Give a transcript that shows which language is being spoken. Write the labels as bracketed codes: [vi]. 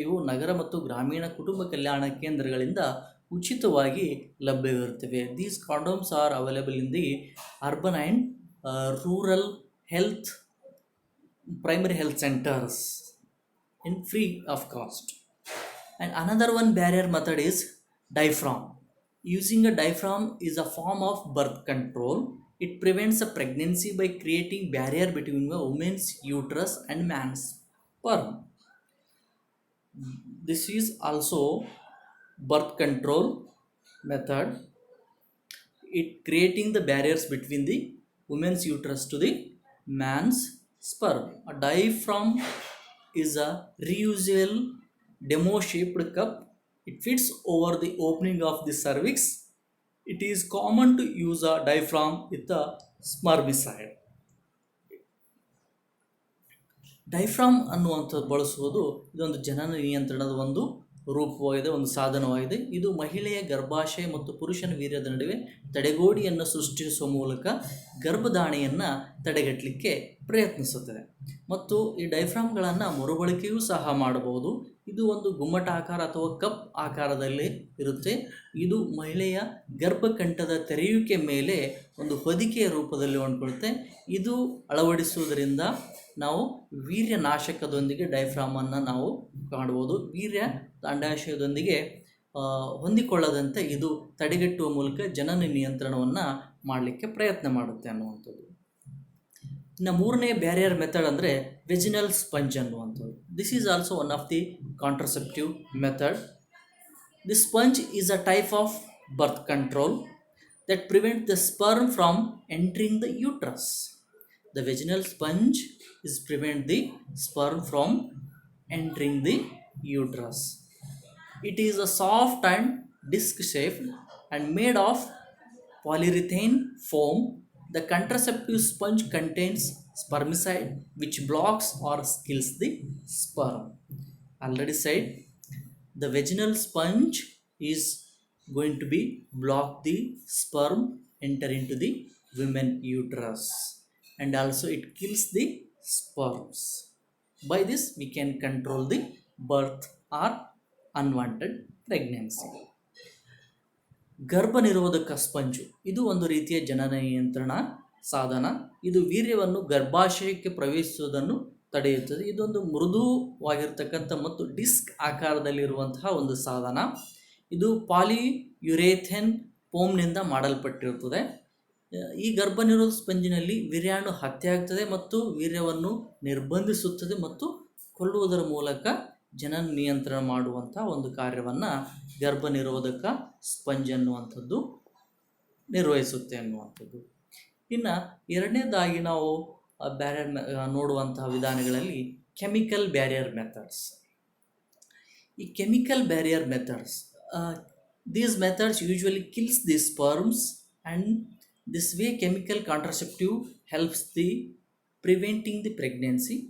[kn] ಇವು ನಗರ ಮತ್ತು ಗ್ರಾಮೀಣ ಕುಟುಂಬ ಕಲ್ಯಾಣ ಕೇಂದ್ರಗಳಿಂದ ಉಚಿತವಾಗಿ ಲಭ್ಯವಿರುತ್ತವೆ. [en] These condoms are available in the urban and rural health primary health centers in free of cost. And another one barrier method is diaphragm. Using a diaphragm is a form of birth control. It prevents a pregnancy by creating barrier between a woman's uterus and man's sperm. This is also birth control method. It creating the barriers between the woman's uterus to the man's sperm. A diaphragm is a reusable demo-shaped cup. It fits over the opening of the cervix. It is common to use a diaphragm with a spermicide. [kn] Diaphragm ಅನ್ನುವಂಥದ್ದು ಬಳಸುವುದು ಇದೊಂದು ಜನನ ನಿಯಂತ್ರಣದ ಒಂದು ರೂಪವಾಗಿದೆ, ಒಂದು ಸಾಧನವಾಗಿದೆ. ಇದು ಮಹಿಳೆಯ ಗರ್ಭಾಶಯ ಮತ್ತು ಪುರುಷನ ವೀರ್ಯದ ನಡುವೆ ತಡೆಗೋಡಿಯನ್ನು ಸೃಷ್ಟಿಸುವ ಮೂಲಕ ಗರ್ಭಧಾರಣೆಯನ್ನು ತಡೆಗಟ್ಟಲಿಕ್ಕೆ ಪ್ರಯತ್ನಿಸುತ್ತದೆ. ಮತ್ತು ಈ ಡೈಫ್ರಾಮ್ಗಳನ್ನು ಮರುಬಳಕೆಯೂ ಸಹ ಮಾಡಬಹುದು. ಇದು ಒಂದು ಗುಮ್ಮಟಾಕಾರ ಅಥವಾ ಕಪ್ ಆಕಾರದಲ್ಲಿ ಇರುತ್ತೆ. ಇದು ಮಹಿಳೆಯ ಗರ್ಭಕಂಠದ ತೆರೆಯುವಿಕೆ ಮೇಲೆ ಒಂದು ಹೊದಿಕೆಯ ರೂಪದಲ್ಲಿ ಹೊಂದ್ಕೊಳ್ಳುತ್ತೆ. ಇದು ಅಳವಡಿಸುವುದರಿಂದ ನಾವು ವೀರ್ಯ ನಾಶಕದೊಂದಿಗೆ ಡೈಫ್ರಾಮನ್ನು ನಾವು ಕಾಣಬಹುದು. ವೀರ್ಯ ಅಂಡಾಶಯದೊಂದಿಗೆ ಹೊಂದಿಕೊಳ್ಳದಂತೆ ಇದು ತಡೆಗಟ್ಟುವ ಮೂಲಕ ಜನನ ನಿಯಂತ್ರಣವನ್ನು ಮಾಡಲಿಕ್ಕೆ ಪ್ರಯತ್ನ ಮಾಡುತ್ತೆ ಅನ್ನುವಂಥದ್ದು. ಇನ್ನು ಮೂರನೇ ಬ್ಯಾರಿಯರ್ ಮೆಥಡ್ ಅಂದರೆ ವೆಜಿನಲ್ ಸ್ಪಂಜ್ ಅನ್ನುವಂಥದ್ದು. [en] This is also one of the contraceptive method. The sponge is a type of birth control that prevent the sperm from entering the uterus. The vaginal sponge is prevent the sperm from entering the uterus. It is a soft and disc shaped and made of polyurethane foam. The contraceptive sponge contains spermicide which blocks or kills the sperm. Already said, the vaginal sponge is going to be block the sperm enter into the women uterus, and also it kills the sperms. By this we can control the birth or unwanted pregnancy. [kn] ಗರ್ಭ ನಿರೋಧಕ sponge ಇದು ಒಂದು ರೀತಿಯ ಜನನ ನಿಯಂತ್ರಣ ಸಾಧನ. ಇದು ವೀರ್ಯವನ್ನು ಗರ್ಭಾಶಯಕ್ಕೆ ಪ್ರವೇಶಿಸುವುದನ್ನು ತಡೆಯುತ್ತದೆ. ಇದೊಂದು ಮೃದುವಾಗಿರ್ತಕ್ಕಂಥ ಮತ್ತು ಡಿಸ್ಕ್ ಆಕಾರದಲ್ಲಿರುವಂತಹ ಒಂದು ಸಾಧನ. ಇದು ಪಾಲಿಯುರೇಥೇನ್ ಫೋಮ್ನಿಂದ ಮಾಡಲ್ಪಟ್ಟಿರುತ್ತದೆ. ಈ ಗರ್ಭನಿರೋಧ ಸ್ಪಂಜಿನಲ್ಲಿ ವೀರ್ಯಾಣು ಹತ್ಯೆ ಆಗ್ತದೆ ಮತ್ತು ವೀರ್ಯವನ್ನು ನಿರ್ಬಂಧಿಸುತ್ತದೆ ಮತ್ತು ಕೊಲ್ಲುವುದರ ಮೂಲಕ ಜನನ ನಿಯಂತ್ರಣ ಮಾಡುವಂಥ ಒಂದು ಕಾರ್ಯವನ್ನು ಗರ್ಭನಿರೋಧಕ ಸ್ಪಂಜ್ ಅನ್ನುವಂಥದ್ದು ನಿರ್ವಹಿಸುತ್ತೆ ಅನ್ನುವಂಥದ್ದು. ಇನ್ನು ಎರಡನೇದಾಗಿ ನಾವು ಬ್ಯಾರಿಯರ್ ನೋಡುವಂತಹ ವಿಧಾನಗಳಲ್ಲಿ ಕೆಮಿಕಲ್ ಬ್ಯಾರಿಯರ್ ಮೆಥಡ್ಸ್. [en] ಈ chemical barrier methods, these methods usually kills the sperms, and this way chemical contraceptive helps the preventing the pregnancy.